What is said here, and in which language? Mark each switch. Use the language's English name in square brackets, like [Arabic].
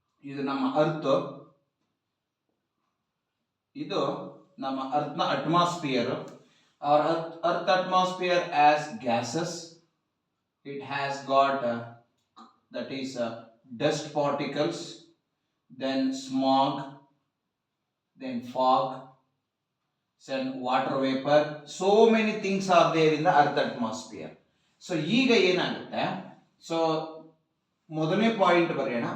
[Kannada] ಇದು ನಮ್ಮ ಅರ್ತ್, ಇದು ನಮ್ಮ ಅರ್ತ್ನ atmosphere. [English] our earth atmosphere as gases, it has got that is dust particles, then smog, then fog, then water vapor, so many things are there in the earth atmosphere. [Kannada] So ಈಗ ಏನಾಗುತ್ತೆ, so ಮೊದಲನೇ point ಬರೆಯೋಣ.